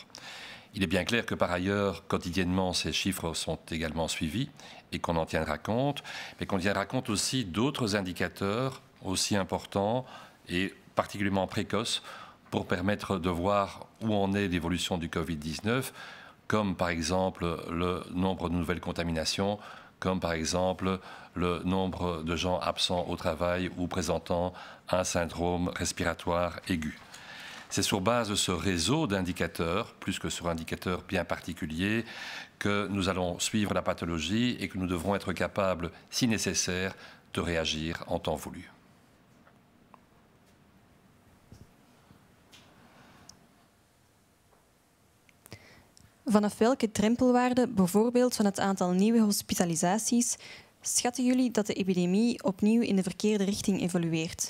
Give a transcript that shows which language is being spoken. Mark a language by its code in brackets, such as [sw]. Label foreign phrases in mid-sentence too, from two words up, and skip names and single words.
[fr] Il est bien clair que par ailleurs, quotidiennement, ces chiffres sont également suivis et qu'on en tiendra compte, mais qu'on tiendra compte aussi d'autres indicateurs aussi importants et particulièrement précoces pour permettre de voir où en est l'évolution du Covid-19, comme par exemple le nombre de nouvelles contaminations, comme par exemple le nombre de gens absents au travail ou présentant un syndrome respiratoire aigu. C'est sur base de ce réseau d'indicateurs, plus que sur un indicateur bien particulier, que nous allons suivre la pathologie et que nous devrons être capables, si nécessaire, de réagir en temps voulu. [nl] Vanaf welke drempelwaarde, bijvoorbeeld van het aantal nieuwe hospitalisaties, schatten jullie dat de epidemie opnieuw in de verkeerde richting evolueert?